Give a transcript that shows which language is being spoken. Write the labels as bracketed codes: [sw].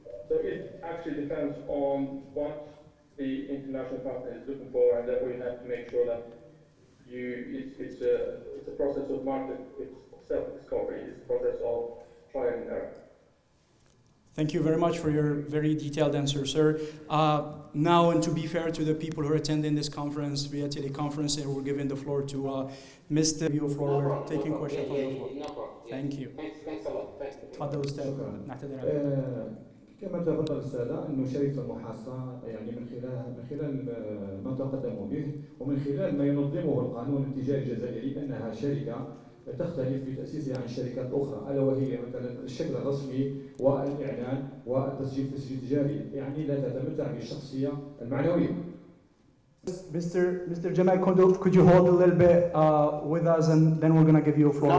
[en] So it actually depends on what the international partner is looking for, and therefore you have to make sure that it's a process of market, it's self-discovery, it's a process of trial and error. Thank you very much for your very detailed answer, sir. Now, and to be fair to the people who are attending this conference via teleconference, we're giving the floor to Mr. We're taking questions from the floor. No problem. Thank you. Thanks a lot. Thanks. [ar] تفضل أستاذ. نعتذر كما تفضل السادة أنه شركة المحاصة يعني من خلال ما تقدموا به ومن خلال ما ينظمه القانون التجاري الجزائري أنها شركة تختلف في تأسيسها عن الشركات الأخرى، ألا وهي مثلا الشكل الرسمي والإعلان والتسجيل في التسجيل التجاري، يعني لا تتمتع بالشخصية المعنوية. [en] Mr. Jamal, could you hold a little bit with us, and then we're going to give you a floor.